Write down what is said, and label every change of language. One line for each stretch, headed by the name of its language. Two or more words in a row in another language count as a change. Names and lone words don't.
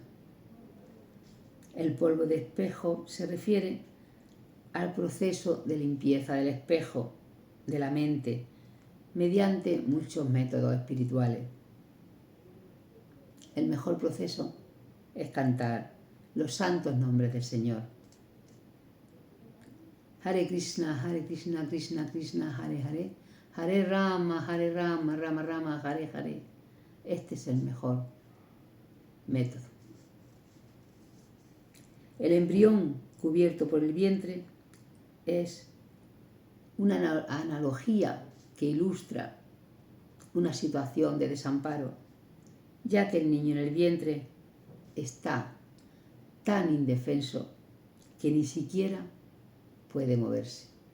Spanish: El polvo de espejo se refiere al proceso de limpieza del espejo, de la mente, mediante muchos métodos espirituales. El mejor proceso es cantar los santos nombres del Señor.
Sanskrit: हरे कृष्ण कृष्ण कृष्ण हरे हरे हरे राम राम राम हरे हरे.
Spanish: Este es el mejor método. El embrión cubierto por el vientre es una analogía que ilustra una situación de desamparo, ya que el niño en el vientre está tan indefenso que ni siquiera puede moverse.